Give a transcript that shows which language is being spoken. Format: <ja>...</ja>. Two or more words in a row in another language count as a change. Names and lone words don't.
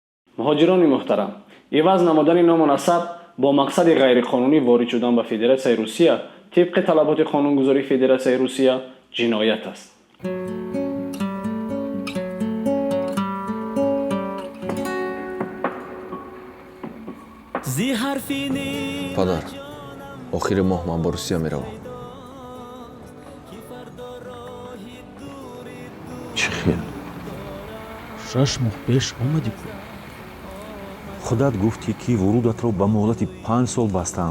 <fa>مهاجران محترم، عوض نمودن نام و نسب با مقصد غیرقانونی وارد شدن به فدراسیای روسیه طبق طلبات قانونگذاری فدراسیای روسیه جنایت است.</fa> <tg>падар, охири моҳ ман ба русия меравам. чӣ хел 6 моҳ пеш омади ку худат гуфтӣ ки вурудатро ба муҳлати 5 сол бастанд.</tg>